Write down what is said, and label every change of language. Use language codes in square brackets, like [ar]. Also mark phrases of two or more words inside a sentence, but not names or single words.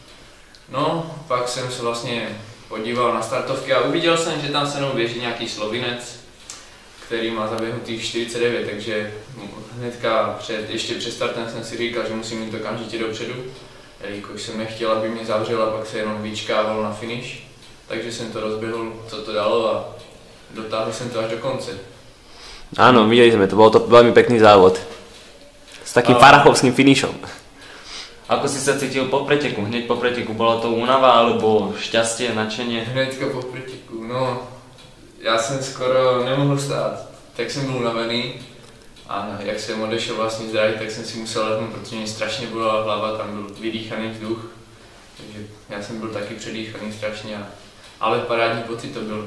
[cs] No, pak jsem se vlastně podíval na startovky a uviděl jsem, že tam se mnou běží nějaký Slovinec, který má zaběhnutých 49, takže hnedka ještě před startem jsem si říkal, že musím jít okamžitě dopředu, jelikož jsem nechtěl, aby mě zavřel a pak se jenom vyčkával na finish. Takže jsem to rozběhl, co to dalo a dotáhl jsem to až do konce. [sk] Áno, videli sme, to bol to veľmi pekný závod. S takým farachovským finišom. Ako si sa cítil po preteku? Hneď po preteku bola to únava alebo šťastie, nadšenie? Hnedka po preteku, [cs] no, já jsem skoro nemohl stát, tak jsem byl unavený a jak jsem odešel vlastně z dráhy, tak jsem si musel lehnout, protože mě strašně bolela hlava, tam byl vydýchaný vzduch, takže já jsem byl taky předýchaný strašně, ale parádní pocit to byl.